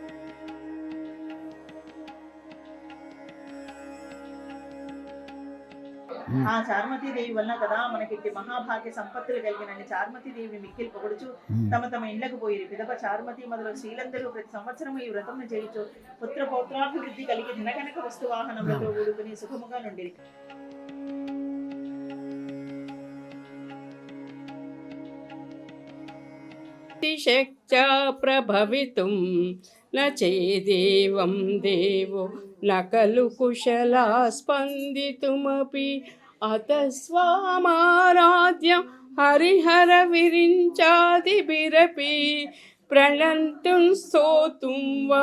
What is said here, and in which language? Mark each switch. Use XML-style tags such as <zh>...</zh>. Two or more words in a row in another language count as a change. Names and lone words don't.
<te>ఆ చార్మతీదేవి వలన కదా మనకి మహాభాగ్య సంపత్తులు కలిగినని చార్మతీదేవిని మిక్కిలి పొగడుచు తమ తమ ఇండ్లకు పోయిరి. పిదప చారుమతి మొదలు స్త్రీలందరూ ప్రతి సంవత్సరం ఈ వ్రతమును చేయించు పుత్ర పౌత్రాభివృద్ధి కలిగి దినకనక వస్తు వాహనములతో ఊడుకుని సుఖముగా నుండిరి.</te> <sa>शक्त्या प्रभवितुं न चेदेवं देवो न खलु कुशला स्पन्दितुमपि अतः स्वामाराध्यं हरिहरविरिञ्चादिभिरपि प्रणन्तुं स्तोतुं वा</sa>